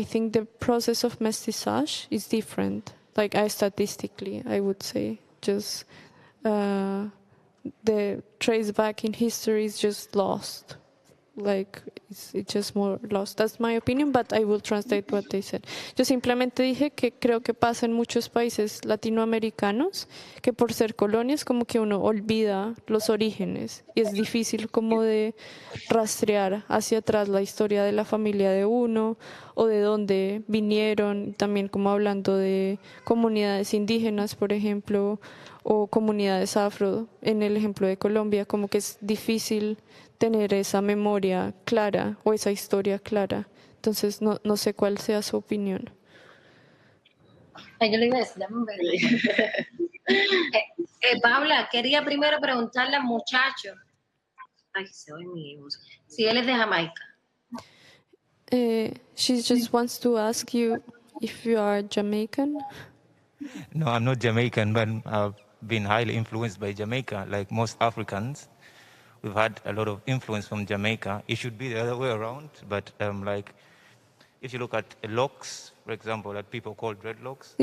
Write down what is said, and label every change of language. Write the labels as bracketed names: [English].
[English] I think the process of mestiçage is different. Like statistically, I would say, just the trace back in history is just lost. Like it's just more lost. That's my opinion, but I will translate what they said. [Spanish] Yo simplemente dije que creo que pasa en muchos países latinoamericanos que por ser colonias como que uno olvida los orígenes y es difícil como de rastrear hacia atrás la historia de la familia de uno o de dónde vinieron, también como hablando de comunidades indígenas, por ejemplo, o comunidades afro, en el ejemplo de Colombia, como que es difícil tener esa memoria clara o esa historia clara. Entonces, no sé cuál sea su opinión. Yo le iba a decir, dame un beso. Paula, quería primero preguntarle al muchacho, ay, se oye mi voz, si él es de Jamaica. [English] She just wants to ask you if you are Jamaican. No, I'm not Jamaican, but I've been highly influenced by Jamaica, like most Africans. We've had a lot of influence from Jamaica. It should be the other way around, but like if you look at locks, for example, that people call dreadlocks.